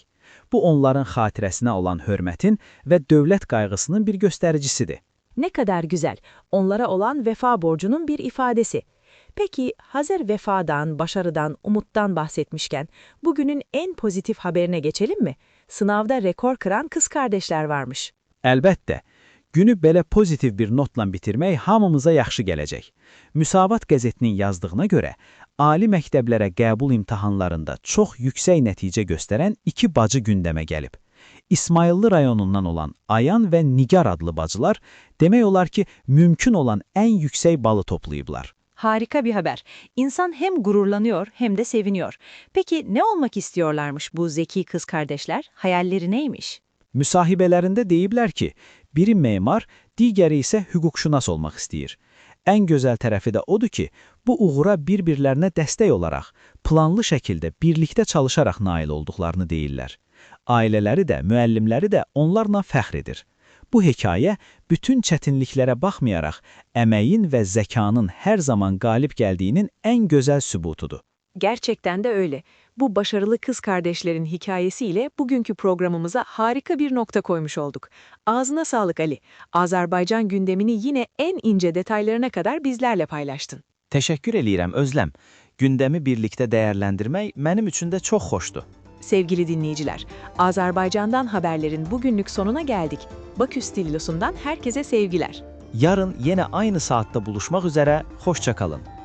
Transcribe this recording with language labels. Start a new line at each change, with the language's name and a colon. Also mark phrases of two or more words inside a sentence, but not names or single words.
Azerbaijani: Bu onların xatirəsinə olan hörmətin və dövlət qayğısının bir göstəricisidir.
Turkish: Ne kadar güzel. Onlara olan vefa borcunun bir ifadesi. Peki hazır vefadan, başarıdan, umuttan bahsetmişken bugünün en pozitif haberine geçelim mi? Sınavda rekor kıran kız kardeşler varmış.
Azerbaijani: Əlbəttə, günü belə pozitiv bir notla bitirmək hamımıza yaxşı gələcək. Müsavat qəzetinin yazdığına görə, ali məktəblərə qəbul imtahanlarında çox yüksək nəticə göstərən 2 bacı gündəmə gəlib. İsmayıllı rayonundan olan Ayan və Nigar adlı bacılar, demək olar ki, mümkün olan ən yüksək balı toplayıblar.
Turkish: Harika bir haber. İnsan hem gururlanıyor hem de seviniyor. Peki ne olmak istiyorlarmış bu zeki kız kardeşler? Hayalleri neymiş?
Azerbaijani: Müsahibələrində deyiblər ki, biri memar, digəri isə hüquqşünas olmaq istəyir. Ən gözəl tərəfi də odur ki, bu uğura bir-birlərinə dəstək olaraq, planlı şəkildə birlikdə çalışaraq nail olduqlarını deyirlər. Ailələri də, müəllimləri də onlarla fəxr edir. Bu hekayə bütün çətinliklərə baxmayaraq, əməyin və zəkanın hər zaman qalib gəldiyinin ən gözəl sübutudur.
Turkish: Gerçekten de öyle. Bu başarılı kız kardeşlerin hikayesiyle bugünkü programımıza harika bir nokta koymuş olduk. Ağzına sağlık Ali. Azerbaycan gündemini yine en ince detaylarına kadar bizlerle paylaştın.
Azerbaijani: Təşəkkür eləyirəm Özləm. Gündəmi birlikdə dəyərləndirmək mənim üçün də çox xoşdur.
Turkish: Sevgili dinleyiciler, Azerbaycan'dan haberlerin bugünlük sonuna geldik. Bakü Stillos'undan herkese sevgiler. Yarın yenə aynı saatdə buluşmaq üzərə, xoşça kalın.